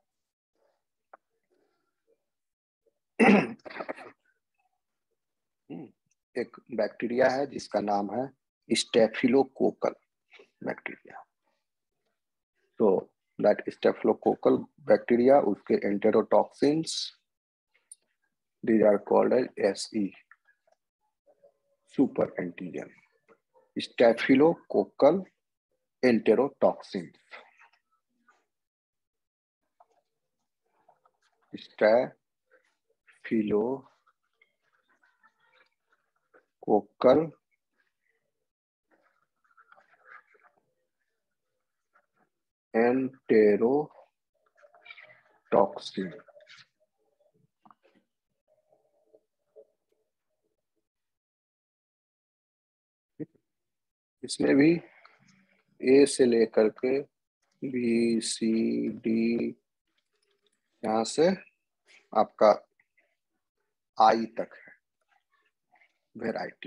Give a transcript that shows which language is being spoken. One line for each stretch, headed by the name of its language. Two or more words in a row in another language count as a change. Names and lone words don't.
Hindi: एक बैक्टीरिया है जिसका नाम है
English: staphylococcal bacteria.
Hindi: तो
English: that staphylococcal bacteria,
Hindi: उसके एंटेरोटॉक्सिन्स,
English: these are called as SE, super antigen, staphylococcal enterotoxins, staphylococcal enterotoxin।
Hindi: इसमें भी ए से लेकर के बी सी डी, यहां से आपका आई तक है वेराइटी।